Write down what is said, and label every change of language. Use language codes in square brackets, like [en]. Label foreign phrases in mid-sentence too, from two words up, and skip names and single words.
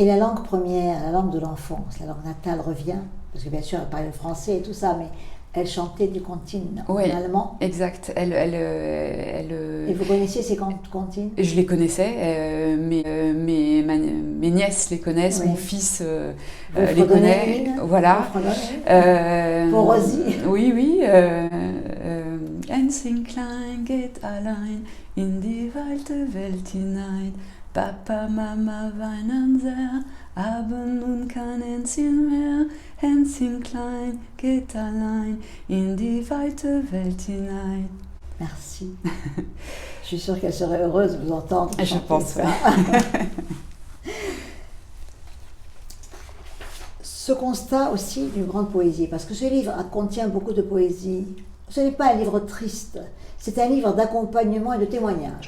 [fr] Et la langue première, la langue de l'enfance, la langue natale revient, parce que bien sûr elle parlait le français et tout ça, mais elle chantait des comptines en allemand. Exact. Et vous connaissiez ces comptines? Je les connaissais, mes nièces les connaissent, mon fils les connaît. Voilà. Pour Rosie. Oui. [de] Ensing klein geht allein in die weite Welt hinein. Papa, Mama weinen sehr, haben nun kein Hänschen mehr. Hänschen klein geht allein in die weite Welt hinein. [fr] Merci. Je suis sûre qu'elle serait heureuse de vous entendre. Je pense ça. Ce constat aussi d'une grande poésie, parce que ce livre contient beaucoup de poésie. Ce n'est pas un livre triste, c'est un livre d'accompagnement et de témoignage.